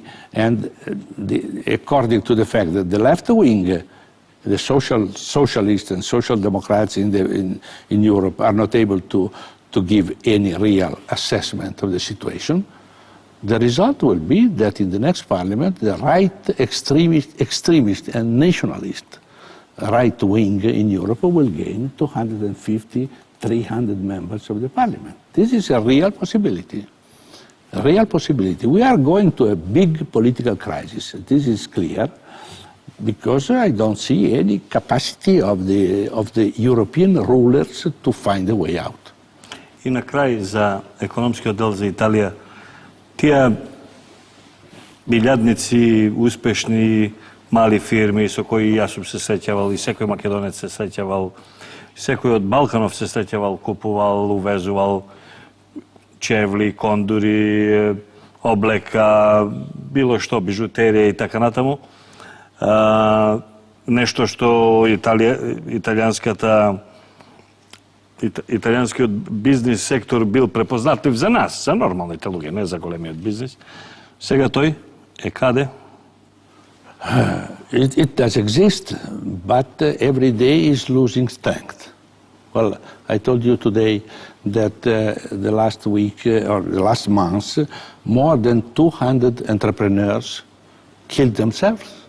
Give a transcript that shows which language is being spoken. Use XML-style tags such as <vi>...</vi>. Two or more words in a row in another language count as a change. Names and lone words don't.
<en>And according to the fact that the left wing, the socialists and social democrats in Europe are not able to give any real assessment of the situation, the result will be that in the next parliament, the right extremist and nationalist right wing in Europe will gain 250, 300 members of the parliament. This is a real possibility. A real possibility. We are going to a big political crisis. This is clear, because I don't see any capacity of the European rulers to find a way out.</en> <mk>И на край за економскиот дел за Италија, тие билјадници, успешни мали фирми со кои јас сум се среќавал и секој македонец се среќавал, секој од Балканов се среќавал, купувал, увезувал чевли, кондури, облека, било што, бижутерија и така натаму. Нещо што италијанскиот бизнис сектор бил препознатлив за нас, за нормалните луѓе, не за големиот бизнис. Сега тој е каде?</mk> <en>It does exist, but every day is losing strength. Well, I told you today that the last week or the last month, more than 200 entrepreneurs killed themselves.</en>